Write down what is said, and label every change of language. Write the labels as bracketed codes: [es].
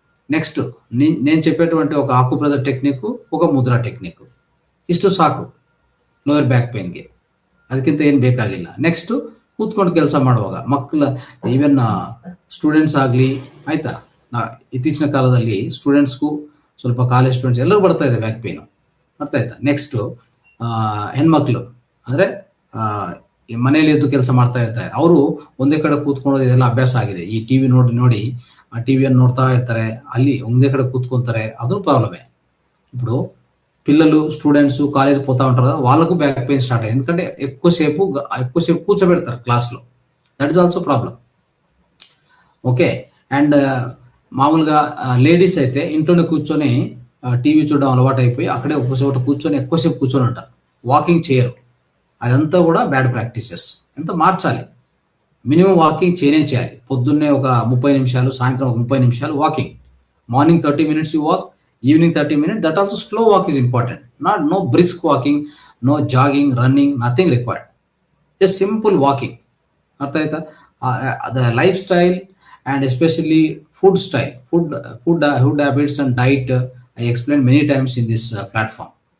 [te] Next నేను చెప్పేటువంటి ఒక ఆకుప్రెషర్ టెక్నిక్, ఒక ముద్రా టెక్నిక్, [kn] ಇಷ್ಟು ಸಾಕು. Lower back ಪೇನ್ಗೆ. ಅದಕ್ಕಿಂತ ಏನು ಬೇಕಾಗಿಲ್ಲ. ನೆಕ್ಸ್ಟು ಕೂತ್ಕೊಂಡು ಕೆಲಸ ಮಾಡುವಾಗ ಮಕ್ಕಳ ಈವನ್ ಸ್ಟೂಡೆಂಟ್ಸ್ ಆಗಲಿ, ಆಯಿತಾ, ಇತ್ತೀಚಿನ ಕಾಲದಲ್ಲಿ ಸ್ಟೂಡೆಂಟ್ಸ್ಗೂ ಸ್ವಲ್ಪ ಕಾಲೇಜ್ ಸ್ಟೂಡೆಂಟ್ಸ್ ಎಲ್ಲರೂ ಬರ್ತಾ ಇದೆ ಬ್ಯಾಕ್ ಪೇನು, ಅರ್ಥ ಆಯ್ತಾ. ನೆಕ್ಸ್ಟು ಹೆಣ್ಮಕ್ಳು ಅಂದರೆ ಈ ಮನೆಯಲ್ಲಿ ಎದ್ದು ಕೆಲಸ ಮಾಡ್ತಾ ಇರ್ತಾರೆ, ಅವರು ಒಂದೇ ಕಡೆ ಕೂತ್ಕೊಳ್ಳೋದು ಇದೆಲ್ಲ ಅಭ್ಯಾಸ ಆಗಿದೆ. ಈ ಟಿ ವಿ ನೋಡಿ ನೋಡಿ ಆ ಟಿ ವಿಯನ್ನು ನೋಡ್ತಾ ಇರ್ತಾರೆ, ಅಲ್ಲಿ ಒಂದೇ ಕಡೆ కూర్చుంటారే, ಅದು ప్రాబ్లమే. [te] ఇప్పుడు పిల్లలు స్టూడెంట్స్ కాలేజ్ పోతా ఉంటారు, వాళ్ళకు బ్యాక్ పెయిన్ స్టార్ట్ అయ్యింది. ఎందుకంటే ఎక్కువసేపు కూర్చోబెడతారు క్లాస్లో. [en] That is also problem. [te] Okay. And మామూలుగా లేడీస్ అయితే ఇంట్లోనే కూర్చొని టీవీ చూడడం అలవాటు అయిపోయి అక్కడే ఒక చోట కూర్చొని ఎక్కువసేపు కూర్చొని ఉంటారు, వాకింగ్ చేయరు. అదంతా కూడా బ్యాడ్ ప్రాక్టీసెస్. ఎంత మార్చాలి, మినిమం వాకింగ్ చేయాలి. పొద్దున్నే ఒక 30 నిమిషాలు, సాయంత్రం ఒక 30 నిమిషాలు walking. [en] Morning 30 minutes you walk, evening 30 minutes. That also slow walk is important. No brisk walking, no jogging, running, nothing required. Just simple walking. [kn] ಅರ್ಥ ಆಯ್ತಾ. [en] the lifestyle and especially food style, food habits and diet, I explained many times in this platform.